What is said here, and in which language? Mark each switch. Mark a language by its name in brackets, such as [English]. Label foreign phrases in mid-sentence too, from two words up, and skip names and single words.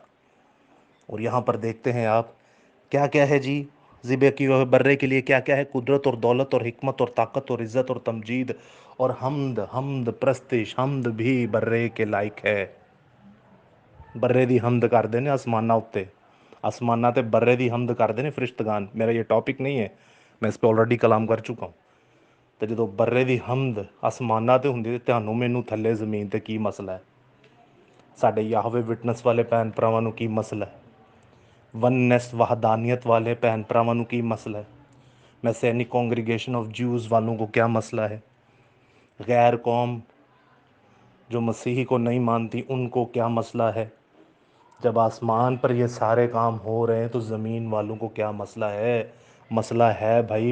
[Urdu] اور یہاں پر دیکھتے ہیں آپ کیا کیا ہے جی، ذبح کی ہوئے برے کے لیے کیا کیا ہے؟ قدرت اور دولت اور حکمت اور طاقت اور عزت اور تمجید اور حمد. حمد پرستش، حمد بھی برے کے لائق ہے. [Punjabi] برے دی حمد کر دینے آسمانہ اتے، آسمانہ تے برے دی حمد کر دینے فرشتگان. [Urdu] میرا یہ ٹاپک نہیں ہے، میں اس پہ آلریڈی کلام کر چکا ہوں. [Punjabi] تو جدو برے دی حمد آسمانہ تے ہوندی تے تہانوں مینوں تھلے زمین تے کی مسئلہ ہے؟ ساڈے یاہوے وٹنس والے بہن پراواں نوں کی مسئلہ ہے؟ وننس وحدانیت والے بہن پراواں نوں کی مسئلہ ہے؟ [Urdu] میسینک کانگریگیشن آف جیوز والوں کو کیا مسئلہ ہے؟ غیر قوم جو مسیحی کو نہیں مانتی ان کو کیا مسئلہ ہے؟ جب آسمان پر یہ سارے کام ہو رہے ہیں تو زمین والوں کو کیا مسئلہ ہے؟ مسئلہ ہے بھائی.